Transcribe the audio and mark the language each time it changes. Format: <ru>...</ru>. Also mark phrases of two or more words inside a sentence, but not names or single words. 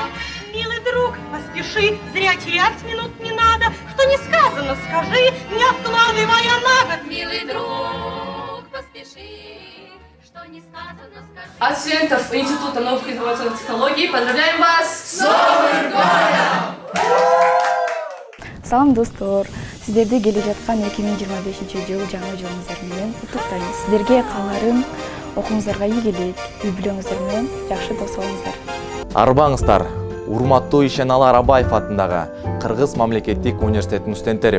<ru>Милый друг, поспеши, зря терять минут не надо. Что не сказано, скажи, не откладывая на год. Милый друг, поспеши, что не сказано, скажи. От студентов Института новых информационных технологий поздравляем вас с Новым годом!</ru> <ky>Салам достор, сиздерди келе жаткан 2025 жыл жаңы жылыңыздар менен куттуктайм. Сиздерге кааларым окууңуздарга ийгилик, үй бүлөңүздөр менен жакшы дос болуңуздар. Арбаңыздар, урматтуу Ишеналы Арабаев атындагы Кыргыз мамлекеттик университетинин студенттери.</ky>